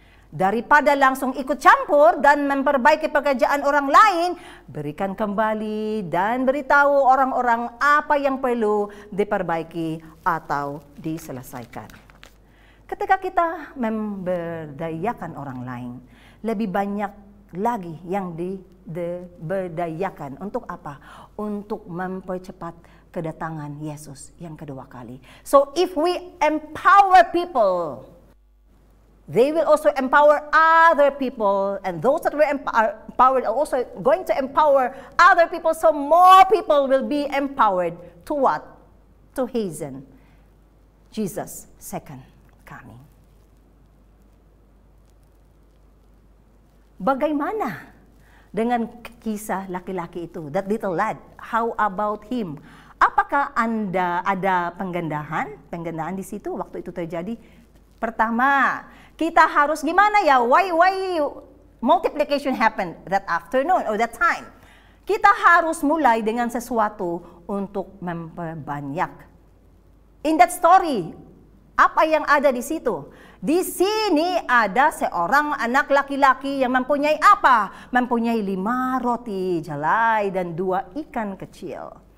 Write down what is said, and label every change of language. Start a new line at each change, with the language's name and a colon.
Indonesian: Daripada langsung ikut campur dan memperbaiki pekerjaan orang lain, berikan kembali dan beritahu orang-orang apa yang perlu diperbaiki atau diselesaikan. Ketika kita memberdayakan orang lain, lebih banyak lagi yang diberdayakan. Untuk apa? Untuk mempercepat kedatangan Yesus yang kedua kali.
English: So if we empower people, they will also empower other people, and those that were empowered are also going to empower other people, so more people will be empowered to what? To hasten Jesus' second coming.
Indonesian: Bagaimana dengan kisah laki-laki itu, that little lad? How about him? Apakah Anda ada penggandahan di situ waktu itu terjadi? Pertama, kita harus gimana ya?
English: Why multiplication happened that afternoon or that time?
Indonesian: Kita harus mulai dengan sesuatu untuk memperbanyak. In that story, apa yang ada di situ? Di sini ada seorang anak laki-laki yang mempunyai apa? Mempunyai 5 roti jalai dan 2 ikan kecil.